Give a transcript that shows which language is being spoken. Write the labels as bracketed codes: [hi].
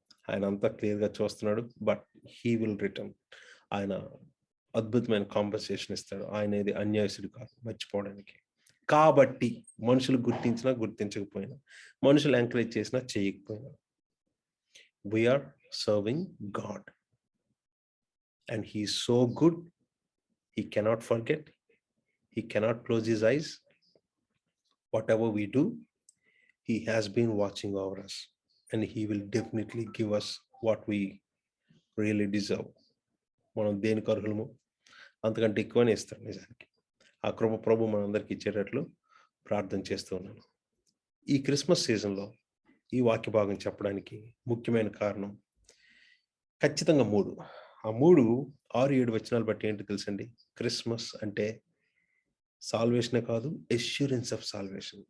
[te] ఆయన అంతా క్లియర్‌గా చూస్తున్నాడు. [en] But he will return. [te] ఆయన అద్భుతమైన కాంపెన్సేషన్ ఇస్తాడు. ఆయనేది అన్యాయస్తుడు కాదు మర్చిపోవడానికి. కాబట్టి మనుషులు గుర్తించినా, గుర్తించకపోయినా, మనుషులు ఎంకరేజ్ చేసినా, చేయకపోయినా, [en] we are serving God. And he is so good, he cannot forget, he cannot close his eyes. Whatever we do, he has been watching over us, and he will definitely give us what we really deserve. [te] మనం దేనికి అర్హులమో అంతకంటే ఎక్కువనే ఇస్తాడు నిజానికి. ఆ కృప ప్రభు మనందరికి ఇచ్చేటట్లు ప్రార్థన చేస్తూ ఉన్నాను. ఈ క్రిస్మస్ సీజన్‌లో ఈ వాక్య భాగం చెప్పడానికి ముఖ్యమైన కారణం ఖచ్చితంగా 3. ఆ 3, 6, 7 వచనాలు బట్టి ఏంటో తెలుసండి? క్రిస్మస్ అంటే సాల్వేషనే కాదు, [en] Assurance of salvation.